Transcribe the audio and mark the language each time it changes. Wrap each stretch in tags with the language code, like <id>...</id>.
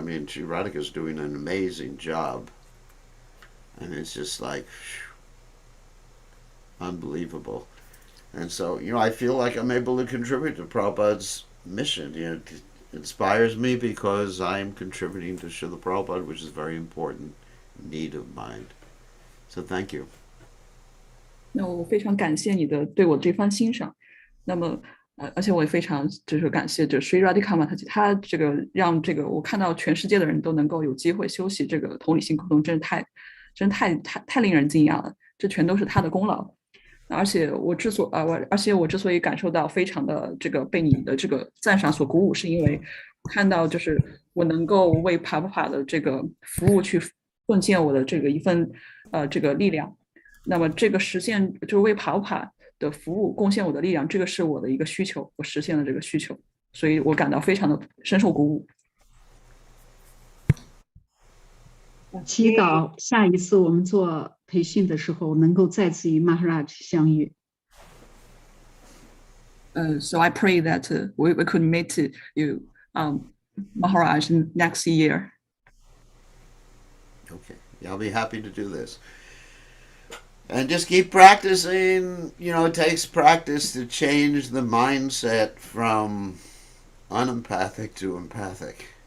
<en>I mean, Radhika is doing an amazing job, and it's just like unbelievable. And so, I feel like I'm able to contribute to Prabhupada's mission. It inspires me because I'm contributing to Srila Prabhupada, which is a very important need of mine. So thank you.</en> <zh>那我非常感谢你的对我这番欣赏。那么，而且我也非常就是感谢这 Sri Radhika Mataji， 他这个让这个我看到全世界的人都能够有机会修习这个同理心沟通，真是太令人惊讶了。这全都是他的功劳。而且我之所以感受到非常的这个被你的这个赞赏所鼓舞，是因为看到就是我能够为帕帕帕的这个服务去贡献我的这个一份这个力量。那么这个实现就是为帕帕的服务贡献我的力量，这个是我的一个需求，我实现了这个需求，所以我感到非常的深受鼓舞。祈祷下一次我们做培训的时候能够再次与 Maharaj 相遇。</zh> <en>So I pray that we could meet you, Maharaj, next year. Okay, I'll be happy to do this. And just keep practicing. It takes practice to change the mindset from unempathic to empathic.</en>